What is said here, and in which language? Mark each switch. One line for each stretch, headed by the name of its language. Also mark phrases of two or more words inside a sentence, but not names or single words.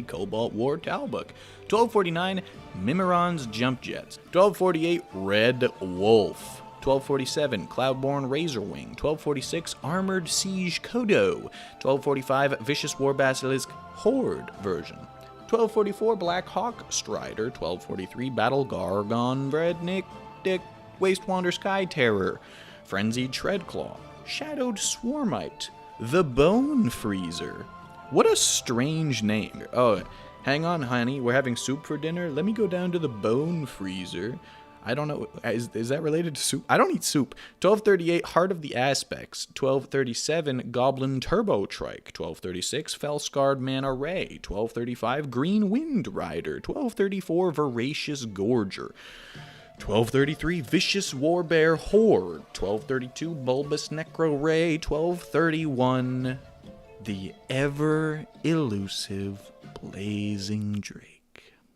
English: Cobalt War Talbot, 1249 Mimiron's Jump Jets, 1248 Red Wolf, 1247 Cloudborn Razorwing, 1246 Armored Siege Kodo, 1245 Vicious War Basilisk Horde version, 1244 Black Hawk Strider, 1243 Battle Gargon Vrednik Dick Wastewander Sky Terror, Frenzied Treadclaw, Shadowed Swarmite, the Bone Freezer. What a strange name. Oh, hang on, honey, we're having soup for dinner. Let me go down to the Bone Freezer. I don't know, is that related to soup? I don't eat soup. 1238 Heart of the Aspects, 1237 Goblin Turbo Trike, 1236 Fellscarred Mana Ray, 1235 Green Wind Rider, 1234 Voracious Gorger, 1233 Vicious Warbear Horde, 1232 Bulbous Necro Ray, 1231 the ever elusive Blazing Drake.